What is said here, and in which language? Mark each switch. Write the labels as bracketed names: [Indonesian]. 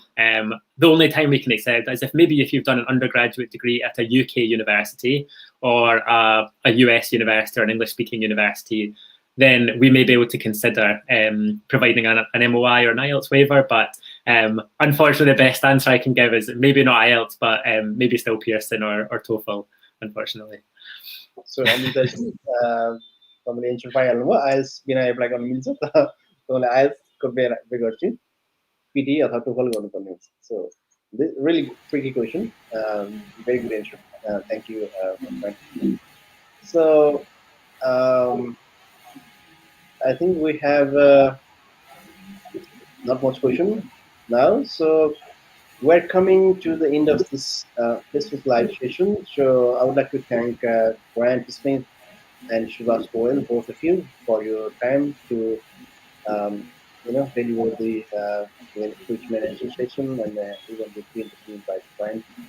[English] The only time we can accept is if you've done an undergraduate degree at a UK university or a US university or an English-speaking university, then we may be able to consider providing an MOI or an IELTS waiver, but Unfortunately, the best answer I can give is maybe not IELTS, but maybe still Pearson or TOEFL, unfortunately. [Nepali] So हामी त तपाईँले answer पाइहाल्नुभयो IELTS बिना apply गर्न मिल्छ तपाईँले आइएल्सको बे गर्छु PT अथवा टोफल गर्नुपर्ने हुन्छ so [English] really tricky question. Very good answer. Thank you, my friend. So I think we have not much question now. So we're coming to the end of this Facebook live session. So I would like to thank Grant Smith and Subash Poudyal, both of you, for your time to deliver the quick management session and even the pre-interview by Grant.